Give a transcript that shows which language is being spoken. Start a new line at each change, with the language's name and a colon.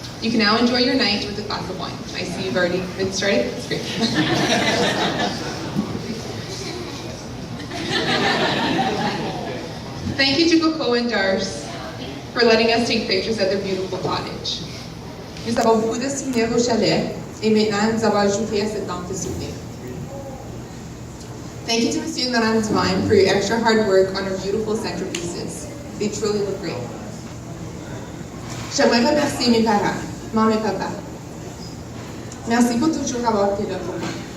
English: You can now enjoy your night with a glass of wine. I see you've already been started. That's great. Thank you to Coco and Dars for letting us take pictures at their beautiful cottage.
French: Nous avons beaucoup de souvenirs au chalet, et maintenant nous avons ajouté à cette banque de souvenirs.
English: Thank you to Monsieur and Madame Divine for your extra hard work on our beautiful centerpieces. They truly look great.
French: J'aimerais remercier mes parents, maman et papa. Merci pour toujours avoir été là pour moi.